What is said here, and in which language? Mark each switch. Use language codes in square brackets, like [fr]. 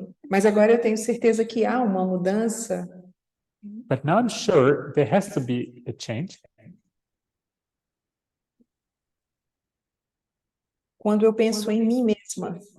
[pt] Mas agora eu tenho certeza que há uma mudança [en] But now I'm sure there has to be a change [pt] quando eu penso em mim mesma,